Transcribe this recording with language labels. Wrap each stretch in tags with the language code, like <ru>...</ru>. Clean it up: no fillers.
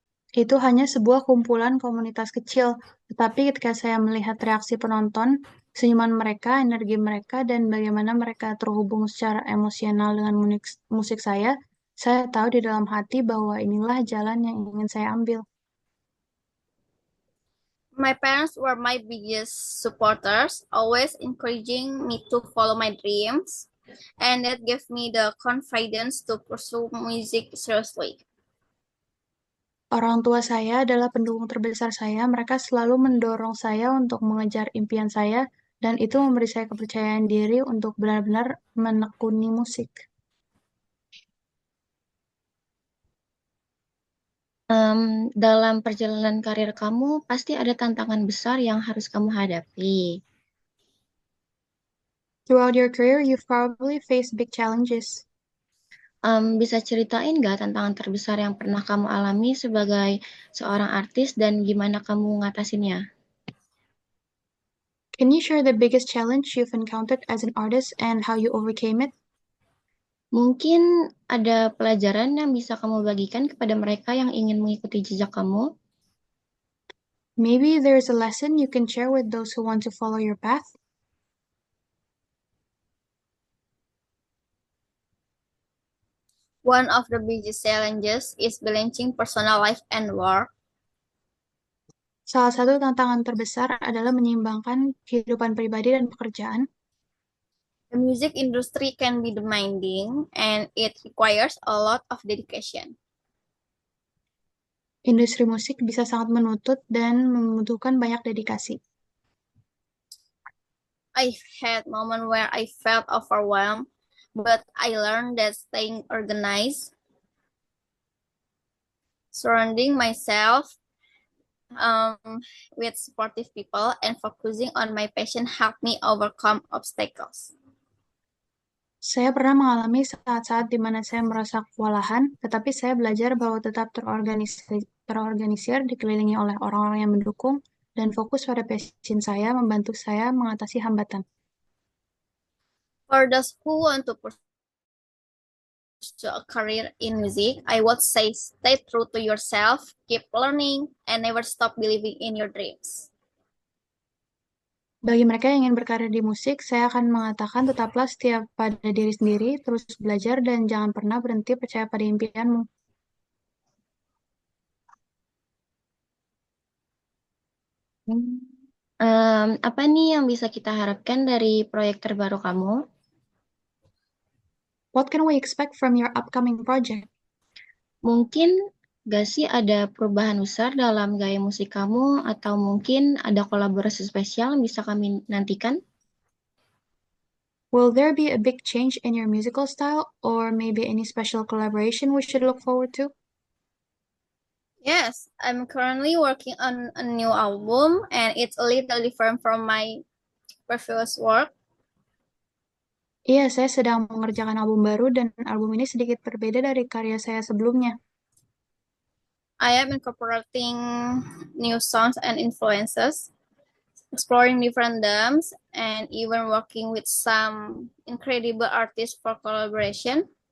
<id>Itu hanya sebuah kumpulan komunitas kecil, tetapi ketika saya melihat reaksi penonton, senyuman mereka, energi mereka, dan bagaimana mereka terhubung secara emosional dengan musik saya tahu di dalam hati bahwa inilah jalan yang ingin saya ambil.</id> <en>My parents were my biggest supporters, always encouraging me to follow my dreams, and that gave me the confidence to pursue music seriously.</en> <id>Orang tua saya adalah pendukung terbesar saya. Mereka selalu mendorong saya untuk mengejar impian saya, dan itu memberi saya kepercayaan diri untuk benar-benar menekuni musik. Dalam perjalanan karir kamu, pasti ada tantangan besar yang harus kamu hadapi.</id> <en>Throughout your career, you've probably faced big challenges.</en> <id>Bisa ceritain nggak tantangan terbesar yang pernah kamu alami sebagai seorang artis dan gimana kamu ngatasinnya?</id> <en>Can you share the biggest challenge you've encountered as an artist and how you overcame it?</en> <id>Mungkin ada pelajaran yang bisa kamu bagikan kepada mereka yang ingin mengikuti jejak kamu.</id> <en>Maybe there's a lesson you can share with those who want to follow your path. One of the biggest challenges is balancing personal life and work.</en> <id>Salah satu tantangan terbesar adalah menyeimbangkan kehidupan pribadi dan pekerjaan.</id> <en>The music industry can be demanding and it requires a lot of dedication.</en> <id>Industri musik bisa sangat menuntut dan membutuhkan banyak dedikasi.</id> <en>I've had moments where I felt overwhelmed, but I learned that staying organized, surrounding myself um, with supportive people, and focusing on my passion helped me overcome obstacles.</en> <id>Saya pernah mengalami saat-saat di mana saya merasa kewalahan, tetapi saya belajar bahwa tetap terorganisir dikelilingi oleh orang-orang yang mendukung, dan fokus pada passion saya membantu saya mengatasi hambatan.</id> <en>For those who want to pursue a career in music, I would say stay true to yourself, keep learning, and never stop believing in your dreams.</en> <id>Bagi mereka yang ingin berkarir di musik, saya akan mengatakan tetaplah setia pada diri sendiri, terus belajar, dan jangan pernah berhenti percaya pada impianmu. Apa nih yang bisa kita harapkan dari proyek terbaru kamu?</id> <en>What can we expect from your upcoming project?</en> <id>Mungkin gak sih ada perubahan besar dalam gaya musik kamu atau mungkin ada kolaborasi spesial yang bisa kami nantikan?</id> <en>Will there be a big change in your musical style, or maybe any special collaboration we should look forward to? Yes, I'm currently working on a new album, and it's a little different from my previous work.</en> <id>Iya, saya sedang mengerjakan album baru dan album ini sedikit berbeda dari karya saya sebelumnya.</id> <en>I am incorporating new songs and influences, exploring different themes, and even working with some incredible artists for collaboration.</en>